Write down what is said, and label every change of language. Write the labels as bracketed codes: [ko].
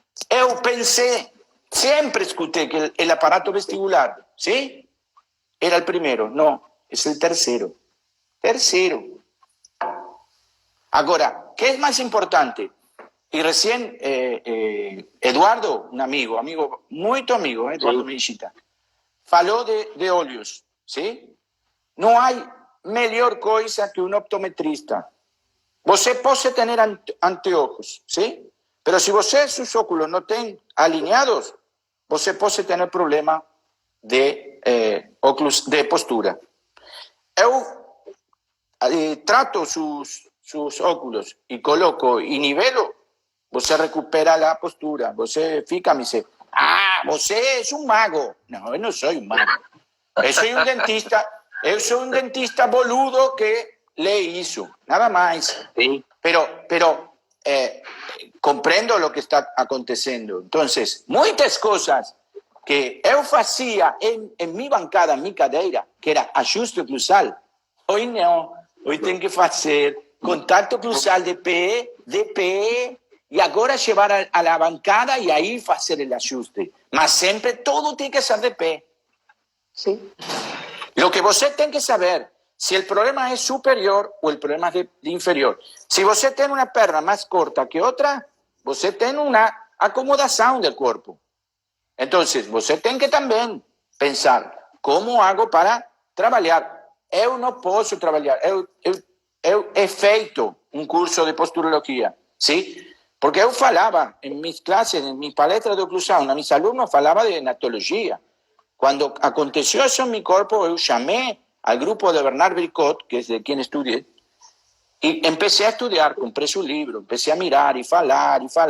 [es] Eu pensé, siempre escuché que el aparato vestibular, ¿sí? Era el primero. No, es el tercero. Ahora, ¿qué es más importante? Y recién Eduardo, un amigo, muy tu amigo, Eduardo Mechita, [pt] falou de olhos, sim? Não há melhor coisa que um optometrista. Você pode ter anteojos, sim? [es] Pero [pt] se seus óculos não têm alinhados, você pode ter problema de óculos de postura. Eu trato [es] sus óculos y coloco y nivelo, você recupera la postura. Você fica me dice, você es un mago. No, yo no soy un mago. Yo soy un dentista boludo que le hizo, nada más. [pt] Sim. [es] Pero comprendo lo que está acontecendo. Entonces, muchas cosas que [pt] eu fazia [es] en mi bancada, en mi cadeira, que era ajuste oclusal, hoy no. Hoy tengo que [pt] fazer contato cruzal de pé, [es] y agora llevar a la bancada y ahí hacer el ajuste. Mas siempre todo tiene que ser de pé. Sí. Lo que você tem que saber, si el problema es superior o el problema es de inferior. Si você tiene una perna más corta que otra, você tiene una acomodación del cuerpo. Entonces, você tem que también pensar, ¿cómo hago para trabajar? [pt] Eu não posso trabalhar, eu he feito um curso de posturologia, sim? Porque eu falava em minhas classes, em minhas palestras de oclusão, a meus alunos falava de enatologia. Quando aconteceu isso em meu corpo, eu chamei ao grupo de Bernard Bricot, que é de quem estudei, e comecei a estudar, comprei seu livro, comecei a [es] mirar [pt] e falar.